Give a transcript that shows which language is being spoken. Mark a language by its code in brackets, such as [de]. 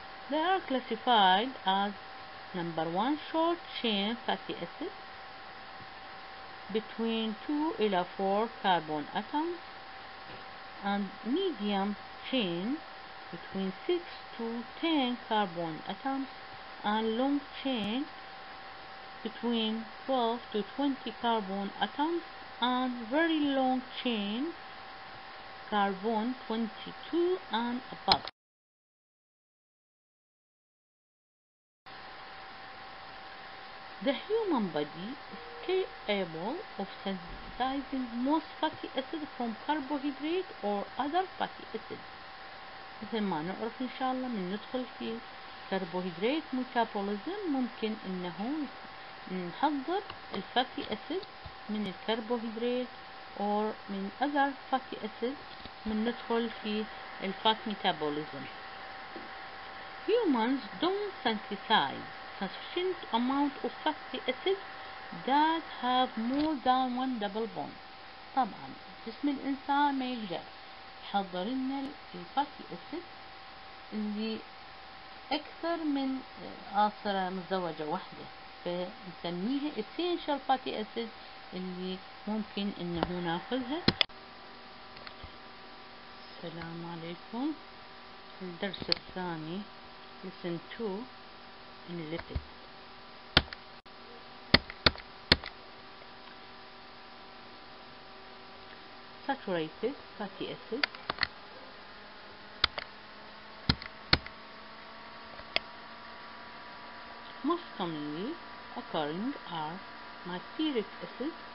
[en] They are classified as number 1 short chain fatty acid between 2 إلى 4 carbon atoms and medium chain between 6 to 10 carbon atoms and long chain between 12 to 20 carbon atoms and very long chain carbon 22 and above. The human body is capable of synthesizing most fatty acid from carbohydrate or other fatty acid. [ar] مثل ما نعرف إن شاء الله من ندخل في carbohydrate metabolism ممكن إنه نحضر الفاتي أسيد من الكربوهيدرات أو من other fatty acid من ندخل في الفات metabolism. [en] Humans don't synthesize sufficient amount of fatty acids that have more than one double bond. [ar] طبعا جسم الإنسان ما يقدر يحضر لنا الفاتي أسيد اللي أكثر من آثرة مزدوجة واحدة، فنسميها essential fatty acid اللي ممكن إنه ناخذها. السلام عليكم. الدرس الثاني [en] lesson 2 in lipids. Saturated fatty acids most commonly occurring are nitric acid.